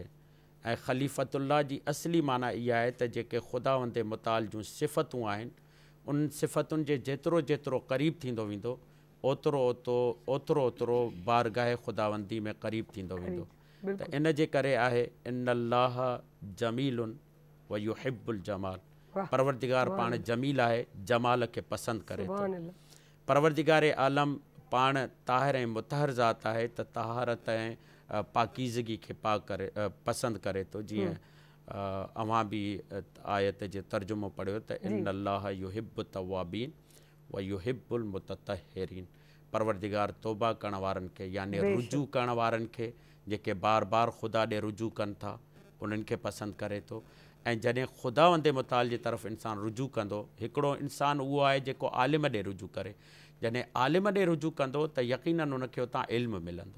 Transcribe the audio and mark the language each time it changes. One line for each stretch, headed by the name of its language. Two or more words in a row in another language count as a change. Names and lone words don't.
Sindhi: ऐं ख़लीफ़तुल्लाह जी असली माना इहा आहे त जेके ख़ुदावंद मुताल जूं सिफ़तूं आहिनि उन सिफ़तुनि जे जेतिरो जेतिरो क़रीब थींदो वेंदो ओतिरो ओतिरो बारगाह ख़ुदावंदी में क़रीब थींदो वेंदो। त इन जे करे आहे
Arabic: إن الله جميل ويحب الجمال,
Sindhi: परवरदिगार पाण जमील आहे, जमाल खे पसंदि करे थो। परवरदिगार आलम पाण ताहिर ऐं मुतहर ज़ात आहे त तहारत ऐं पाकीज़गी खे पसंदि करे थो। जीअं अवां बि आयत जो तर्जुमो पढ़ियो त
Arabic: إن الله يحب التوابين ويحب المتطهرين,
Sindhi: परवरदिगार तौबा करण वारनि खे यानी रुजू करण वारनि खे जेके बार बार ख़ुदा ॾे रुजू कनि था उन्हनि खे पसंदि करे थो। ऐं जॾहिं ख़ुदावंद मुताल जी तरफ़ इंसानु रुजू कंदो, हिकिड़ो इंसानु उहो आहे जेको आलिम ॾे रुजू करे। जॾहिं आलिम ॾे रुजू कंदो त यकीनन उनखे उतां इल्मु मिलंदो।